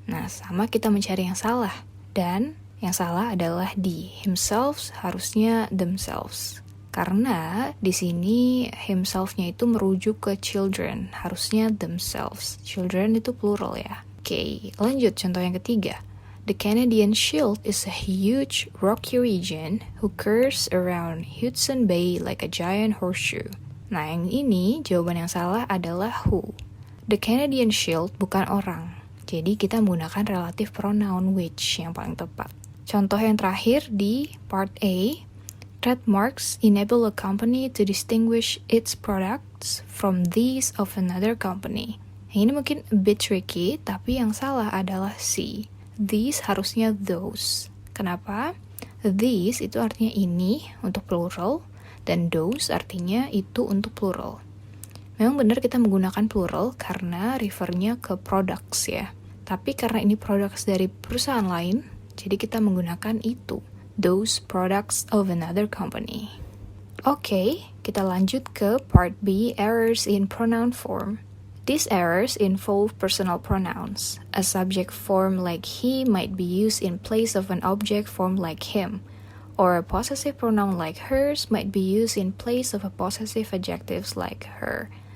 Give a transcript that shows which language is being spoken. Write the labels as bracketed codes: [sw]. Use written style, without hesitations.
[id] Nah, sama kita mencari yang salah. Dan yang salah adalah di himself harusnya themselves. Karena di sini himself-nya itu merujuk ke children, harusnya themselves. Children itu plural ya. Oke, lanjut contoh yang ketiga. [en] The Canadian Shield is a huge rocky region who curves around Hudson Bay like a giant horseshoe. [id] Nah, yang ini jawaban yang salah adalah who. The Canadian Shield bukan orang. Jadi kita menggunakan relative pronoun which yang paling tepat. Contoh yang terakhir di part A. [en] Trademarks enable a company to distinguish its products from these of another company. [id] Yang ini mungkin [en] a bit tricky, [id] tapi yang salah adalah C. These harusnya those. Kenapa? These itu artinya ini untuk plural, dan those artinya itu untuk plural. Memang benar kita menggunakan plural karena refernya ke products ya. Tapi karena ini products dari perusahaan lain, jadi kita menggunakan itu. [en] Those products of another company. [id] Oke, kita lanjut ke [en] part B, errors in pronoun form. These errors involve personal pronouns. A subject form like he might be used in place of an object form like him, or a possessive pronoun like hers might be used in place of a possessive adjectives like her.